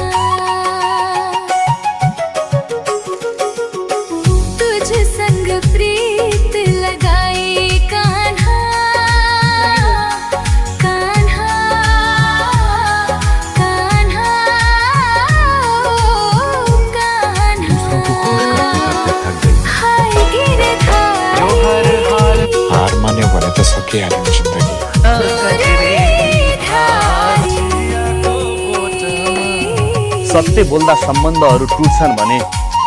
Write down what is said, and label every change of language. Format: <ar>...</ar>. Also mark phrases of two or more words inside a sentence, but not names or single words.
<hi>तुझे संग प्रीत लगाई कान्हा कान्हा कान्हा ओ कान्हा। हाय गिरधारी</hi> <ne>जो हर हाल हार माने भने त सकिहाल्यो नि जिन्दगी। सत्य बोल्दा सम्बन्धहरू टुट्छन् भने</ne>